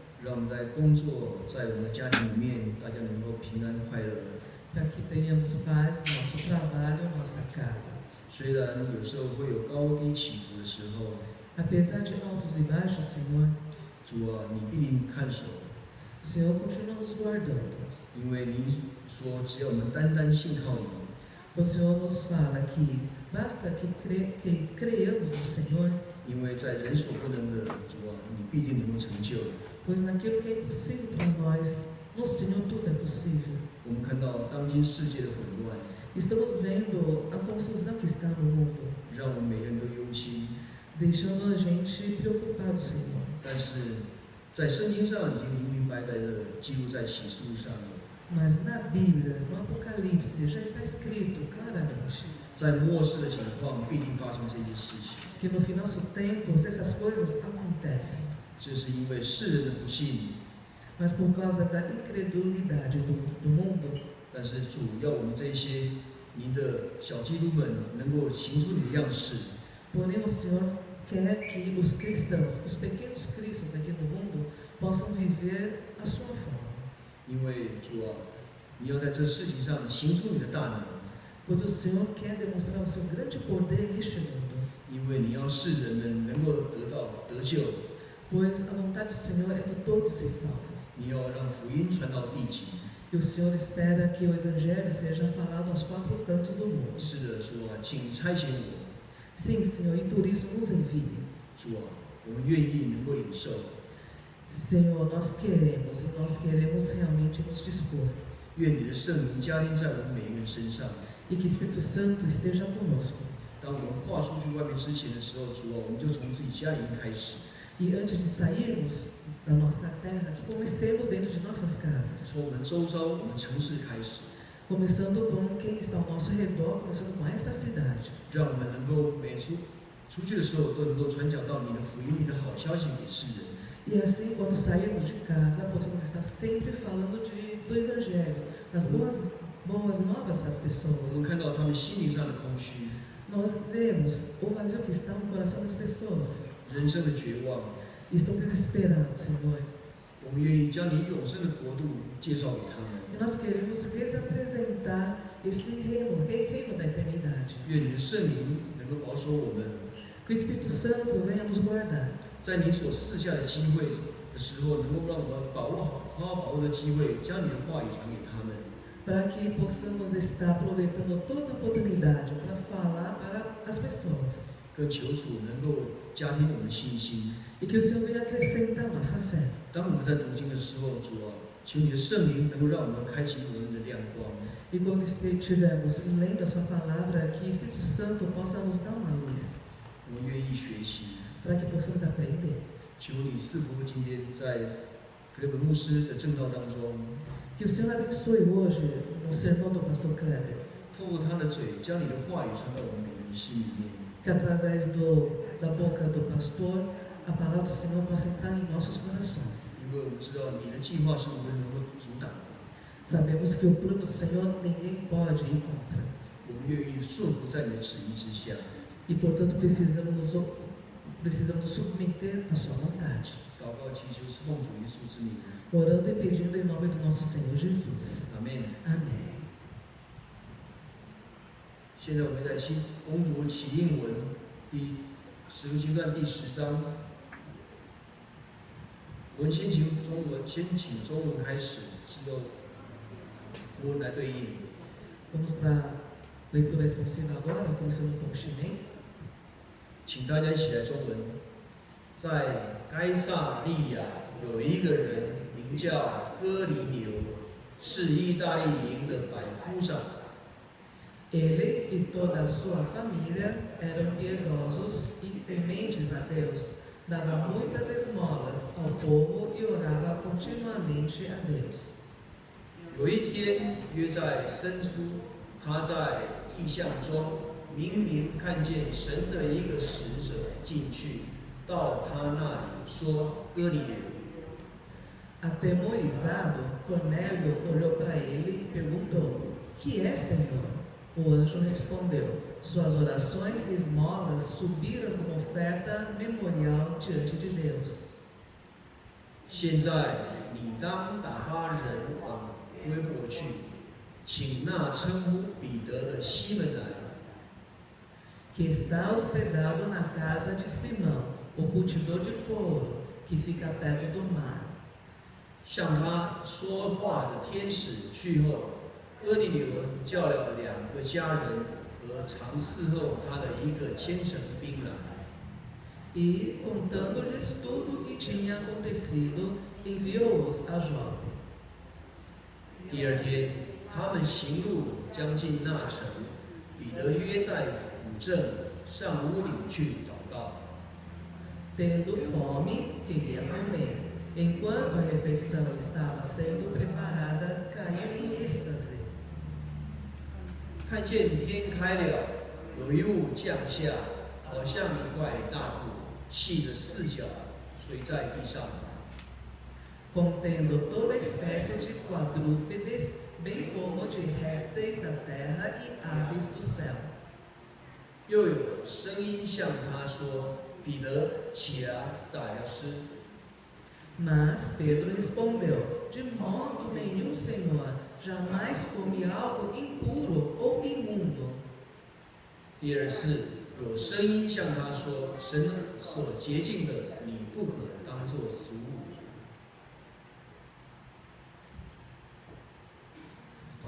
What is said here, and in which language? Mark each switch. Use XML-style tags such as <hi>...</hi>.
<zh>让我们在工作，在我们的家庭里面，大家能够平安快乐。</zh> <pt>para que tenhamos paz no nosso trabalho, nossa casa.</pt> <zh>虽然有时候会有高低起伏的时候，</zh> <pt>Apesar de altos e baixos, Senhor,</pt> <zh>主啊，你必定看守，</zh> <pt>o Senhor continua nos guardando.</pt> <zh>因为您说，只要我们单单信靠你，</zh> <pt>O Senhor nos fala que basta que creiamos no Senhor,</pt> <zh>因为在人所不能的，主啊，你必定能够成就。</zh> <pt>pois naquilo que é impossível para nós, no Senhor tudo é possível.</pt> <zh>我们看到当今世界的混乱，</zh> <pt>Estamos vendo a confusão que está no mundo,</pt> <zh>让我们每个人都忧心。</zh> <pt>deixando a gente preocupado, Senhor.</pt> <zh>但是在圣经上已经明明白白的记录在启示录上了，</zh> <pt>Mas na Bíblia, no Apocalipse, já está escrito claramente</pt> <zh>在末世的情况必定发生这件事情。</zh> <pt>que no final dos tempos essas coisas acontecem.</pt> <zh>这是因为世人的不信，</zh> <pt>Mas por causa da incredulidade do mundo,</pt> <zh>但是主要我们这些您的小基督们能够行出你的样式，</zh> <pt>porém o Senhor quer que os cristãos, os pequenos cristos aqui no mundo, possam viver a sua forma.</pt> <zh>因为主啊，你要在这事情上行出你的大能，</zh> <pt>Pois o Senhor quer demonstrar o seu grande poder neste mundo.</pt> <zh>因为你要世人们能够得救，</zh> <pt>Pois a vontade do Senhor é que todos se salvem.</pt> <zh>你要让福音传到地极。</zh> <pt>E o Senhor espera que o Evangelho seja falado aos quatro cantos do mundo.</pt> <zh>是的，主啊，请差遣我，</zh> <pt>Sim, Senhor, e por isso nos envie.</pt> <zh>主啊，我们愿意能够领受。</zh> <pt>Senhor, nós queremos realmente nos dispor.</pt> <zh>愿你的圣灵加添在我们每一个人身上。</zh> <pt>E que o Espírito Santo esteja conosco.</pt> <zh>当我们跨出去外面之前的时候，主啊，我们就从自己家里面开始，</zh> <pt>E antes de sairmos da nossa terra, que comecemos dentro de nossas casas.</pt> <zh>从我们周遭、我们城市开始，</zh> <pt>Começando com quem está ao nosso redor, começando com essa cidade.</pt> <zh>让我们能够每出去的时候都能够传讲到你的福音、你的好消息给世人。</zh> <pt>E assim, quando sairmos de casa, possamos estar sempre falando do Evangelho, das boas novas para as</pt> <zh>我</zh> <pt>pessoas.</pt> <zh>们看到他们心灵上的空虚、</zh> <pt>Nós vemos o vazio que está no coração das pessoas.</pt> <zh>人生的绝望，</zh> <pt>Estão desesperando, Senhor.</pt> <zh>我们愿意将你永生的国度介绍给他们。</zh> <pt>E nós queremos lhes apresentar esse reino da eternidade.</pt> <zh>愿你的圣灵能够保守我们，</zh> <pt>Que o Espírito Santo venha nos guardar.</pt> <zh>在你所赐下的机会的时候，能够让我们好好把握的机会，将你的话语传给他们。</zh> <pt>Para que possamos estar aproveitando toda a oportunidade para falar para as pessoas.</pt> <zh>更求主能够加添我们的信心。</zh> <pt>E que o Senhor venha acrescentar a nossa fé.</pt> <zh>当我们在读经的时候，主啊，求你的圣灵能够让我们开启我们的亮光，</zh> <pt>E quando estivermos lendo a Sua palavra, que o Espírito Santo possa nos dar uma luz.</pt> <zh>我们愿意学习。</zh> <pt>Para que possamos aprender.</pt> <zh>求你赐福今天在克雷本牧师的正道当中，</zh> <pt>Que o Senhor abençoe hoje no sermão do pastor Kleber.</pt> <zh>透过他的嘴，将你的话语传到我们每个人心里面。</zh> <pt>Que através da boca do pastor, a palavra do Senhor possa entrar em nossos corações.</pt> <zh>因为我们知道你的计划是我们能够阻挡的，</zh> <pt>Sabemos que o plano do Senhor ninguém pode ir contra.</pt> <zh>我们愿意顺服在你的旨意之下。</zh> <pt>E, portanto, precisamos nos submeter à Sua vontade.</pt> <zh>祷告祈求是奉主耶稣之名，</zh> <pt>Orando e pedindo em nome do nosso Senhor Jesus.</pt> <zh>阿门。</zh> <pt>Amém.</pt> <zh>现在我们在攻读启应文使徒行传第10章，我们先请中文开始，之后国文来对应。</zh> <pt>Vamos para a leitura expressiva agora, começando com o chinês.</pt> <zh>请大家一起来中文。在该撒利亚有一个人名叫哥尼流，是意大利营的百夫长。</zh> <pt>Ele e toda a sua família eram piedosos e tementes a Deus. Dava muitas esmolas ao povo e orava continuamente a Deus.</pt> <zh>有一天，约在申初，他在异象中明明看见神的一个使者进去，到他那里说：“哥尼流。”</zh> <pt>Atemorizado, Cornélio olhou para ele e perguntou: Que é, Senhor? O anjo respondeu: Suas orações e esmolas subiram como oferta memorial diante de Deus.</pt> <zh>现在你当打发人往约伯去，请那称呼彼得的西门来。</zh> <pt>Que está hospedado na casa de Simão, o cultidor de couro, que fica perto do mar.</pt> <zh>向他说话的天使去后，哥尼流叫了2个家人和常伺候他的1个虔诚兵来。</zh> <pt>E, contando-lhes tudo o que tinha acontecido, enviou-os a Jope.</pt> <zh>第2天，他们行路将近那城，彼得约在府镇上屋顶去祷告。</zh> <pt>Tendo fome, queria comer. Enquanto a refeição estava sendo preparada, caiu em êxtase.</pt> <zh>看见天开了，有一物降下，好像一块大布，细的4角，垂在地上。</zh> <pt>Contendo toda espécie de quadrúpedes, bem como de répteis da terra e aves do céu.</pt> <zh>又有声音向他说：“彼得，起来，宰了吃。”</zh> <pt>Mas Pedro respondeu: De modo nenhum, Senhor, jamais come algo impuro ou imundo.</pt> <zh>第2次，有声音向他说：“神所洁净的，你不可当作食物。”</zh>